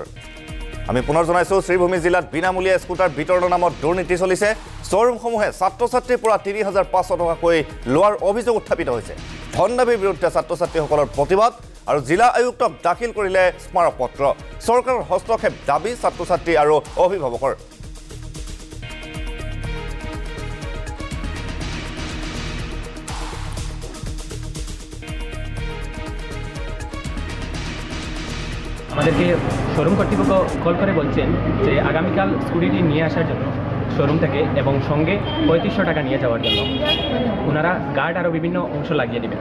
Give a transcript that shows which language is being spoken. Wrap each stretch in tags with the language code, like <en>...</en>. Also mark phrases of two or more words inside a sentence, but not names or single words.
<as>আমি পুনৰ জনাইছোঁ, শ্ৰীভূমি জিলাত বিনামূলীয়া স্কুটাৰ বিতৰণৰ নামত দুৰ্নীতি চলিছে। শ্বৰুমসমূহে ছাত্ৰ-ছাত্ৰীৰ পৰা ৩,৫০০ টকাকৈ লোৱাৰ অভিযোগ উত্থাপিত হৈছে। ধন দাবীৰ বিৰুদ্ধে ছাত্ৰ-ছাত্ৰীসকলৰ প্ৰতিবাদ আৰু জিলা আয়ুক্তক দাখিল কৰিলে স্মাৰক পত্ৰ। চৰকাৰৰ হস্তক্ষেপ দাবী ছাত্ৰ-ছাত্ৰী আৰু অভিভাৱকৰ।</as> <bn>আমাদেরকে শোরুম কর্তৃপক্ষ কল করে বলছেন যে আগামীকাল স্কুটিটি নিয়ে আসার জন্য শোরুম থেকে এবং সঙ্গে ৩৫০০ টাকা নিয়ে যাওয়ার জন্য ওনারা গার্ড আরও বিভিন্ন অংশ লাগিয়ে দেবেন।</bn>